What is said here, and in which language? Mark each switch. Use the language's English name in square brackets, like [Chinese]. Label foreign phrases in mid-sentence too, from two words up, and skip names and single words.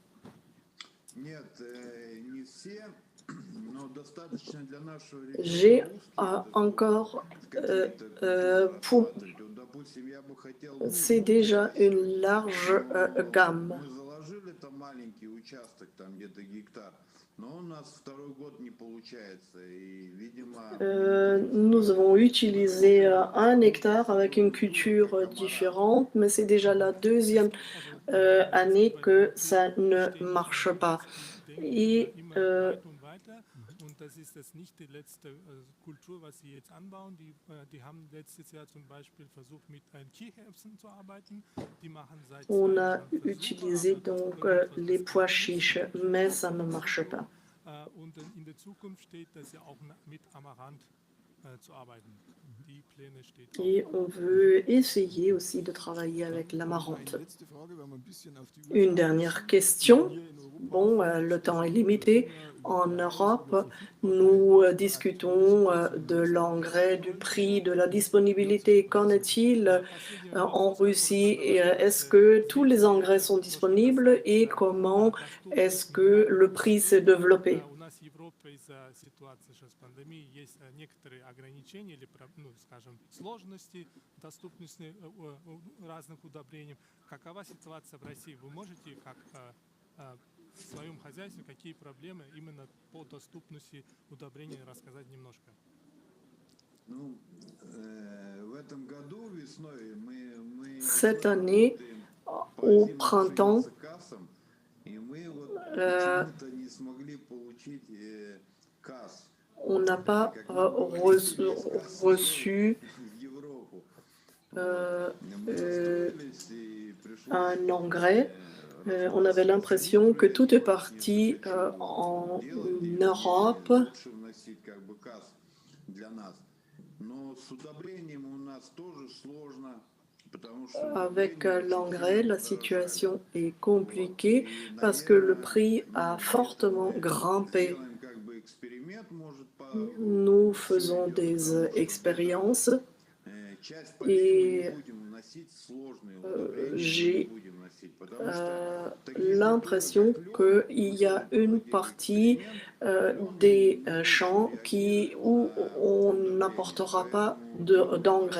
[Russian] Нет, не все, но достаточно для нашего [French] J'ai [Russian] региона узкие [French] encore, [Russian] какие-то культуры [French] pour, [Russian] охватывать. Вот, допустим, я бы хотел [French] c'est [Russian] в [French] déjà [Russian] Бунксе, [French] une large [Russian] но [French] gamme. [Russian] мы заложили там маленький участок, там где-то гектар, но у нас второй год не получается, и, видимо, [French] Nous avons utilisé 1 hectare avec une culture différente, mais c'est déjà la deuxième année que ça ne marche pas. Et [German] Und das ist das nicht die letzte Kultur, was Sie jetzt anbauen. Die haben letztes Jahr zum Beispiel versucht, mit Kichererbsen zu arbeiten. Die machen seit 2 [French] on [German] Jahren [French] a [German] Versuche, [French] utilisé [German] aber [French] donc [German] irgendwas [French] les [German] ist [French] pois [German] nicht [French] chiches, mais ça ne marche pas. [German] Und in der Zukunft steht, dass ja auch mit Amaranth zu arbeiten. Die Pläne stehen auch. [French] Et on veut essayer aussi de travailler avec l'amarante. Une dernière question. Bon, le temps est limité. En Europe, nous discutons de l'engrais, du prix, de la disponibilité. Qu'en est-il en Russie? Est-ce que tous les engrais sont disponibles et comment est-ce que le prix s'est développé? [Russian] У нас в Европе из-за ситуации сейчас пандемии есть некоторые ограничения или, ну, скажем, сложности доступности разных удобрений. Какова ситуация в России? Вы можете как в своем хозяйстве какие проблемы именно по доступности удобрений рассказать немножко? ну, в этом году весной мы [French] Cette année, au printemps, [Russian] и мы вот почему-то не смогли получить КАС. [French] on n'a pas reçu [Russian] В Европу. [French] un engrais. On avait l'impression que tout est parti en Europe. [Russian] Лучше вносить как бы КАС для нас. Но с удобрением у нас тоже сложно. [French] Avec l'engrais, la situation est compliquée parce que le prix a fortement grimpé. Nous faisons des expériences et j'ai l'impression qu'il y a une partie des champs où on n'apportera pas d'engrais.